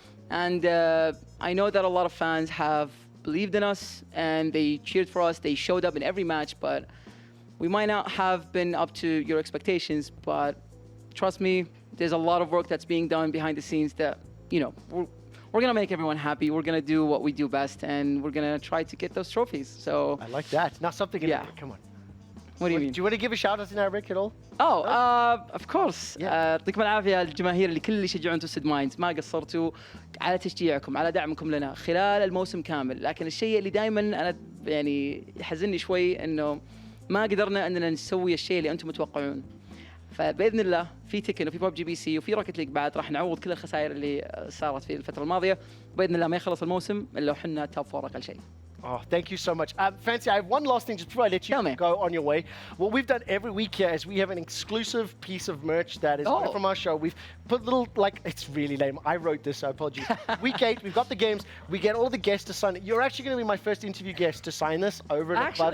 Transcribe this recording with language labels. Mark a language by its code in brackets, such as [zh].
[en] And I know that a lot of fans have believed in us and they cheered for us, they showed up in every match, but we might not have been up to your expectations, but trust me, there's a lot of work that's being done behind the scenes that, we're going to make everyone happy. We're going to do what we do best, and we're going to try to get those trophies. So, I like that. Now something in Yeah. Arabic. Come on. what do you mean? Do you want to give a shout out in Arabic at all? Oh, of course. Yeah. [ar] يعطيكم العافية الجماهير اللي كل اللي يشجعون توستد مايندز، ما قصرتوا على تشجيعكم، على دعمكم لنا خلال الموسم كامل، لكن الشيء اللي دائما أنا يعني يحزنني شوي إنه ما قدرنا إننا نسوي الشيء اللي أنتم متوقعون. فباذن الله في تكن وفي ببجي بي سي وفي روكيت ليج بعد راح نعوض كل الخسائر اللي صارت في الفتره الماضيه، وباذن الله ما يخلص الموسم الا وحنا توب فور اقل شيء. [en] Oh, thank you so much. Fancy, I have one last thing just before I let you Tell me. go on your way. What we've done every week here is we have an exclusive piece of merch that is from our show. We've put little, like, it's really lame. I wrote this, so apologies. Week 8, we've got the games. We get all the guests to sign it. You're actually going to be my first interview guest to sign this over and above.